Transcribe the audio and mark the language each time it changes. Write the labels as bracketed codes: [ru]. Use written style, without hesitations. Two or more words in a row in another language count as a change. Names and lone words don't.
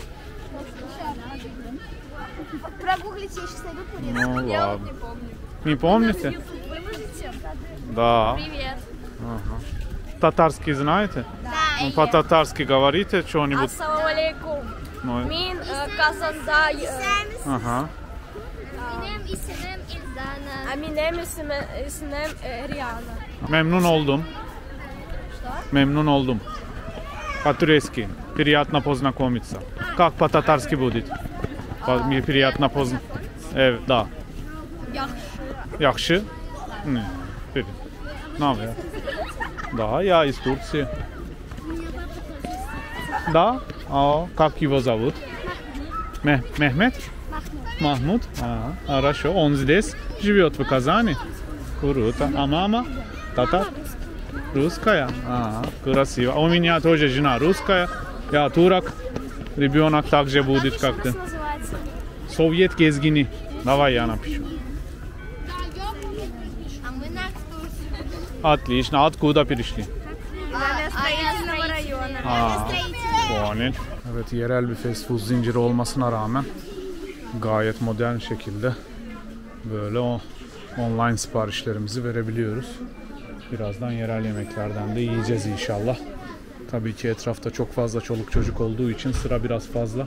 [ru] Прогуглите, я сейчас найду турецкий. Ну Я вот ладно. не помню. Не помните? Выложите? Да. Привет. Ага. Татарский знаете? Да. Ну, по-татарски говорите что-нибудь? [ar] السلام عليكم. [ru] Ну, [tt] Min Kazan'da [ru] ага. [tr] Benim isimim İldana. benim ismim Rihanna. Memnun oldum. Memnun oldum. [ru] По-турецки. Приятно познакомиться. Как по-татарски будет? Мне приятно познакомиться. Да. [tr] Yaxşı. Ne? Привет. Ne haber? [ru] Да, я из Турции. Да? А как его зовут? Мехмет? Махмуд? Хорошо. Он здесь живет в Казани? Круто. А мама? Татар? Русская? Красиво. У меня тоже жена русская. Я турок. Ребенок также будет как-то. Совет Gezgini. Давай я напишу. А мы на экскурсии. Отлично. Откуда пришли? Stроительного rayona. Poğanil. [tr] Evet, yerel bir fast food zinciri olmasına rağmen gayet modern şekilde böyle online siparişlerimizi verebiliyoruz. Birazdan yerel yemeklerden de yiyeceğiz inşallah. Tabii ki etrafta çok fazla çoluk çocuk olduğu için sıra biraz fazla.